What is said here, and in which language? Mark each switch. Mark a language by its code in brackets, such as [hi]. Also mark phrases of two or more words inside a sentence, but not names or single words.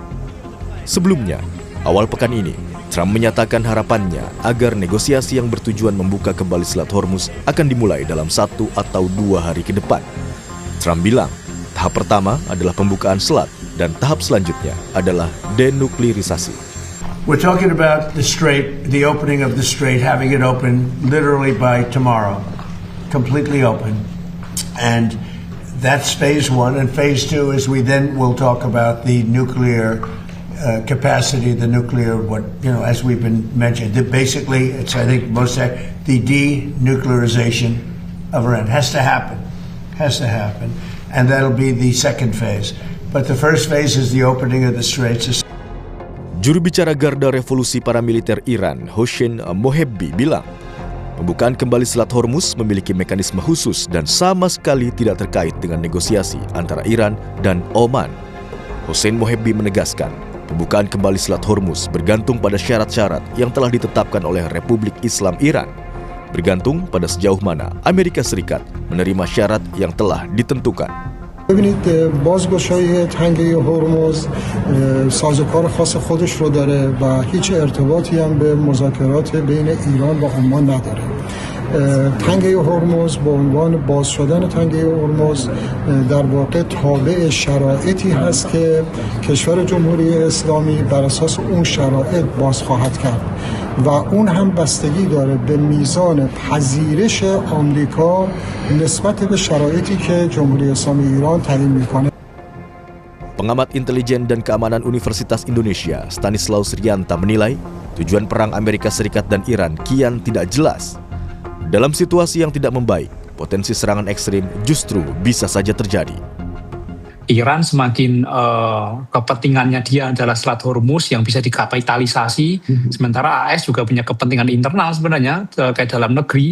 [id] Sebelumnya, awal pekan ini, Trump menyatakan harapannya agar negosiasi yang bertujuan membuka kembali Selat Hormuz akan dimulai dalam 1 atau 2 hari ke depan. Trump bilang, tahap pertama adalah pembukaan selat dan tahap selanjutnya adalah denuklirisasi. [en] We're talking about the strait, the opening of the strait, having it open literally by tomorrow, completely open. And that's phase 1. And phase 2 is we then will talk about the nuclear capacity, the nuclear, as we've been mentioned. Basically, it's, I think, the denuclearization of Iran has to happen. And that'll be the second phase. But the first phase is the opening of the straits. [id] Juru bicara Garda Revolusi Paramiliter Iran, Hossein Mohebbi, bilang, pembukaan kembali Selat Hormuz memiliki mekanisme khusus dan sama sekali tidak terkait dengan negosiasi antara Iran dan Oman. Hossein Mohebbi menegaskan, pembukaan kembali Selat Hormuz bergantung pada syarat-syarat yang telah ditetapkan oleh Republik Islam Iran. Bergantung pada sejauh mana Amerika Serikat menerima syarat yang telah ditentukan. [fa] ببینید بازگشایی تنگه هرمز سازوکار خاص خودش رو داره و هیچ ارتباطی هم به مذاکرات بین ایران و عمان نداره. تنگه هرمز به عنوان باز شدن تنگه هرمز در واقع تابع شرایطی هست که کشور جمهوری اسلامی بر اساس اون شرایط باز خواهد کرد و اون هم بستگی داره به میزان پذیرش آمریکا نسبت به شرایطی که جمهوری اسلامی ایران تعیین میکنه. [id] Pengamat intelijen dan keamanan Universitas Indonesia, Stanislaus Rianta, menilai tujuan perang Amerika Serikat dan Iran kian tidak jelas. Dalam situasi yang tidak membaik, potensi serangan ekstrim justru bisa saja terjadi. Iran semakin kepentingannya dia adalah Selat Hormuz yang bisa dikapitalisasi, sementara AS juga punya kepentingan internal sebenarnya terkait dalam negeri.